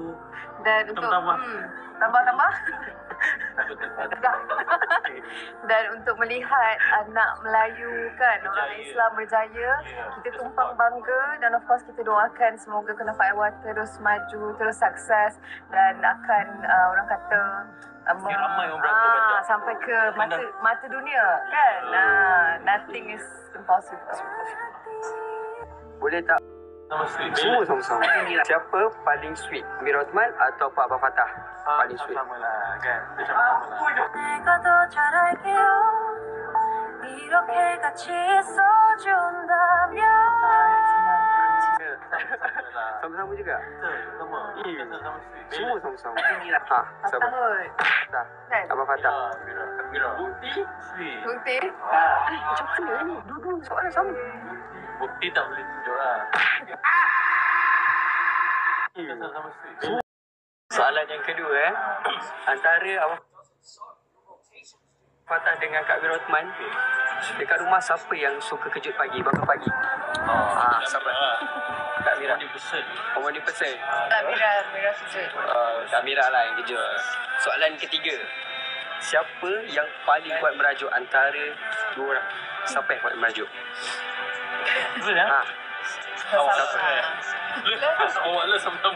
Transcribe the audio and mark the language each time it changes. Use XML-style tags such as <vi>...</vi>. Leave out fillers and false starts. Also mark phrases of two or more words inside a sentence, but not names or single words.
<ms>Dan untuk tambah-tambah dan untuk melihat anak Melayu kan, orang Islam berjaya, kita tumpang bangga dan</ms> <en>of course</en> <ms>kita doakan semoga Kenafah Aiwa terus maju, terus sukses dan akan orang kata ramai orang baca. sampai ke mata dunia kan.</ms> <en>Nothing is impossible.</en> <ms>Boleh tak? Semua sama-sama. Siapa paling sweet? Amir Othman atau Pak Abang Fatah? Paling sweet. Sama lah kan. Sama lah.</ms> <ko>내가 더 잘할게요. 이렇게 같이 있어준다면.</ko> <ms>Sama-sama juga? Sama. Sama sweet. Semua sama-sama. Ha, sama. Fatah. Kan? Abang Fatah. Mira. Bukti? Sweet. Bukti? Macam mana ni? Dua-dua soalan sama. Bukti tak boleh tunjuk lah. Sama sweet. Soalan yang kedua antara Abang Fatah dengan Kak Amir Othman, dekat rumah siapa yang suka kejut pagi, bangun pagi? Siapa? Kak Mira.</ms> <en>Morning person.</en> <ms>Mira suka. Kak Mira lah yang kejut. Soalan ketiga, siapa yang paling kuat merajuk antara dua orang? Siapa yang kuat merajuk? Betul lah. Siapa? Awak lah sama-sama.</ms>